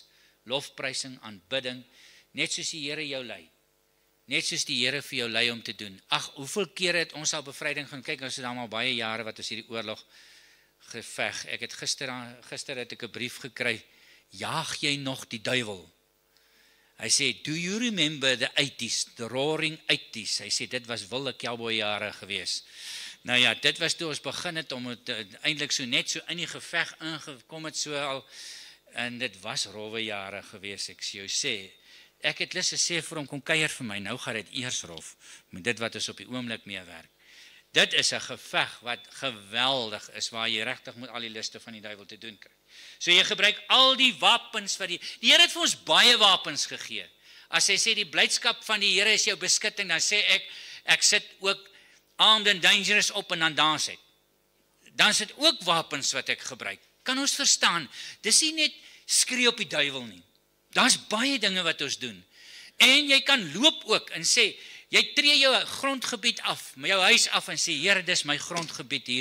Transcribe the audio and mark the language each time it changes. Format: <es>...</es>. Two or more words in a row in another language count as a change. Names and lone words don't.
<af>Lofprysing, aanbidding, net soos die Here jou lei. Net soos die Here vir jou lei om te doen. Ag, hoeveel kere het ons al bevryding gaan kyk, ons het al baie jare wat ons hierdie oorlog geveg. Ek het gister het ek 'n brief gekry. Jaag jy nog die duiwel? Hy sê,</af> <en>do you remember the 80s, the roaring 80s?</en> <af>Hy sê, dit was wilde cowboy jare gewees. Nou ja, dit was toe ons begin het om het eintlik so net so in die geveg ingekom het so al, en dit was rowwe jare gewees, ek jou sê. Ek het lus gesê vir hom, kom kuier vir my, nou gaan dit eers rof, met dit wat ons op die oomblik mee werk. Dit is 'n geveg wat geweldig is, waar jy regtig moet al die liste van die duiwel te doen kry. So jy gebruik al die wapens vir die Here het vir ons baie wapens gegee. As hy sê die blydskap van die Here is jou beskutting, dan sê ek sit ook</af> <en>armed and dangerous</en> <af>op en dan dans ek. Dan sit ook wapens wat ek gebruik. Kan ons verstaan, dis nie net skree op die duiwel nie. Daar's baie dinge wat ons doen. En jy kan loop ook en sê, jy tree jou grondgebied af, jou huis af en sê, Here, dis my grondgebied hier.</af>